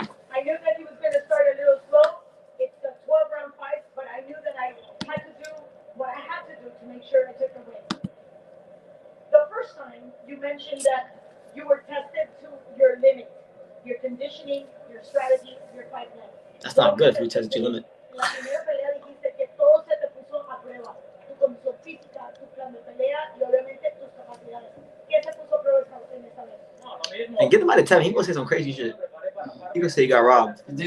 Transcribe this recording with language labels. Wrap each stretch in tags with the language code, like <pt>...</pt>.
<en>I knew that he was going to start a little slow. It's a 12-round fight, but I knew that I had to do what I had to do to make sure I took the win. The first time, you mentioned that you were tested to your limit, your conditioning, your strategy, your fight plan. That's not good if you test your limit.</en> <es>En la primera pelea dijiste que todo se te puso a prueba. Tu condición física, tu plan de pelea y obviamente tus capacidades. ¿Qué se puso a prueba en esta vez?</es> <en>And get him out of Tevin. He gonna say some crazy shit. He gonna say he got robbed.</en>